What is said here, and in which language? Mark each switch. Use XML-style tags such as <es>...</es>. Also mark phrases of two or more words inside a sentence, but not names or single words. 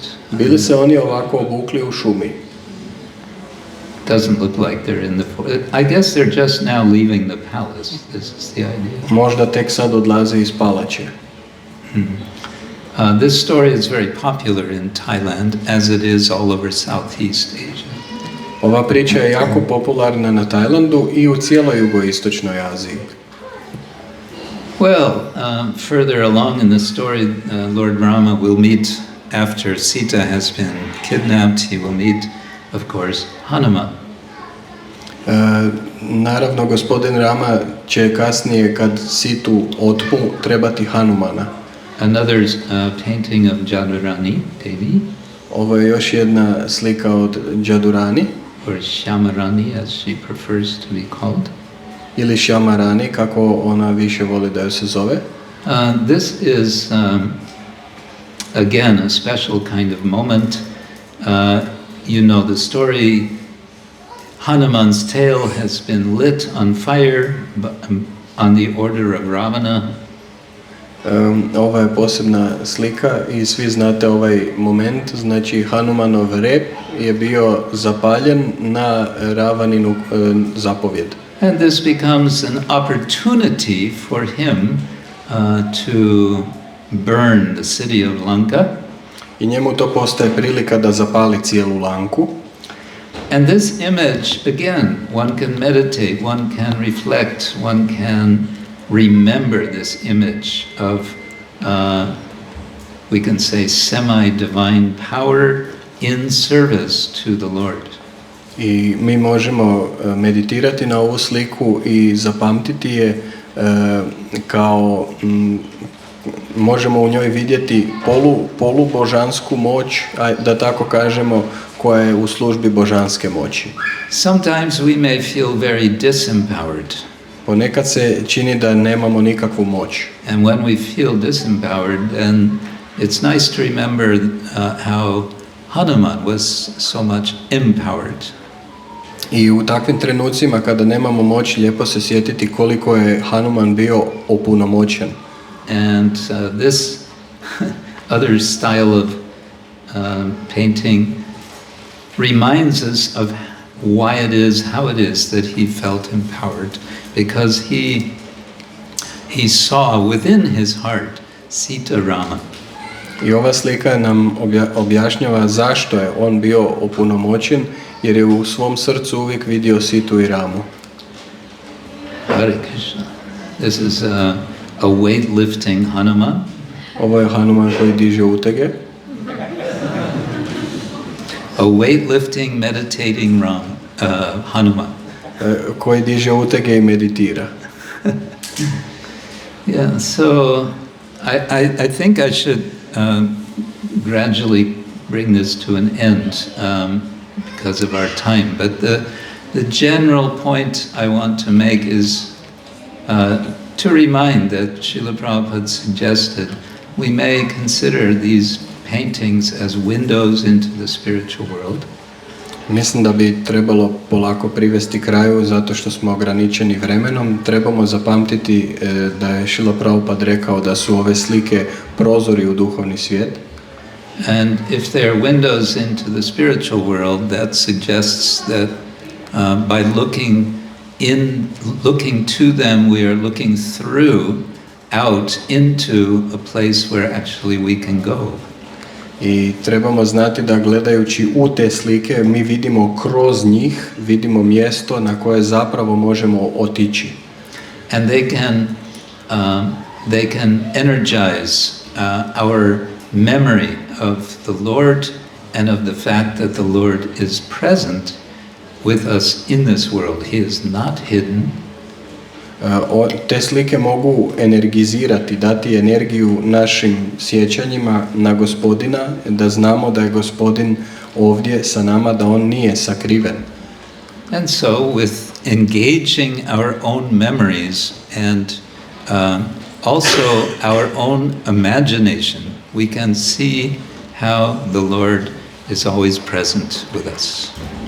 <hr>Bili se oni ovako obukli u šumi?</hr> <en>Doesn't look like they're in the forest. I guess they're just now leaving the palace. This is the idea.</en> <hr>Možda tek sad odlaze iz palače.</hr> <en>This story is very popular in Thailand, as it is all over Southeast Asia.</en> <hr>Ova priča je jako popularna na Tajlandu i u cijeloj jugoistočnoj Aziji.</hr> <en>Well, further along in the story, Lord Rama will meet, after Sita has been kidnapped, he will meet, of course, Hanuman.</en> <hr>Naravno, gospodin Rama će kasnije, kad Situ otmu, trebati Hanumana.</hr> <en>Another painting of Jadurani, devi.</en> <hr>Ovo je još jedna slika od Jadurani.</hr> <en>Or Shamarani, as she prefers to be called.</en> <hr>Ili Shamarani, kako ona više voli da ju se zove.</hr> <en>This is, again, a special kind of moment. You know the story, Hanuman's tail has been lit on fire on the order of Ravana.</en> <hr>Ova je posebna slika i svi znate ovaj moment, znači Hanumanov rep je bio zapaljen na Ravaninu zapovjed.</hr> <en>And this becomes an opportunity for him to burn the city of Lanka.</en> <hr>I njemu to postaje prilika da zapali cijelu Lanku.</hr> <en>And this image, again, one can meditate, one can reflect, one can remember this image of, we can say, semi-divine power in service to the Lord.</en> <hr>I mi možemo meditirati na ovu sliku i zapamtiti je kao, možemo u njoj vidjeti polubožansku moć, da tako kažemo, koja je u službi božanske moći.</hr> <en>Sometimes we may feel very disempowered.</en> <hr>Ponekad se čini da nemamo nikakvu moć.</hr> <en>And when we feel disempowered, then it's nice to remember how Hanuman was so much empowered.</en> <hr>I u takvim trenucima kada nemamo moć, lijepo se sjetiti koliko je Hanuman bio opunomoćen.</hr> <en>And this other style of painting reminds us of why it is, how it is that he felt empowered, because he saw within his heart Sita Rama.</en> <hr>I ova slika nam objašnjava zašto je on bio opunomoćen, jer je u svom srcu uvijek vidio Situ i Ramu.</hr> <sa>Hare Krishna.</sa> <en>This is a weightlifting Hanuman.</en> <hr>Ovo je Hanuman koji diže utege.</hr> <en>A weightlifting, meditating Hanuman.</en> <hr>Koji diže utege i meditira.</hr> <en>Yeah, so I think I should gradually bring this to an end because of our time. But the general point I want to make is to remind that Srila Prabhupada suggested we may consider these paintings as windows into the spiritual world.</en> <hr>Mislim da bi trebalo polako privesti kraju zato što smo ograničeni vremenom. Trebamo zapamtiti da je Srila Prabhupada rekao da su ove slike prozori u duhovni svijet.</hr> <en>And if they are windows into the spiritual world, that suggests that by looking to them, we are looking out into a place where actually we can go.</en> <hr>I trebamo znati da gledajući u te slike mi vidimo kroz njih, vidimo mjesto na koje zapravo možemo otići.</hr> <en>And they can energize our memory of the Lord and of the fact that the Lord is present with us in this world. He is not hidden.</en> <hr>Te slike mogu energizirati, dati energiju našim sjećanjima na Gospodina, da znamo da je Gospodin ovdje sa nama, da on nije sakriven.</hr> <en>And so with engaging our own memories and also our own imagination, we can see how the Lord is always present with us.</en>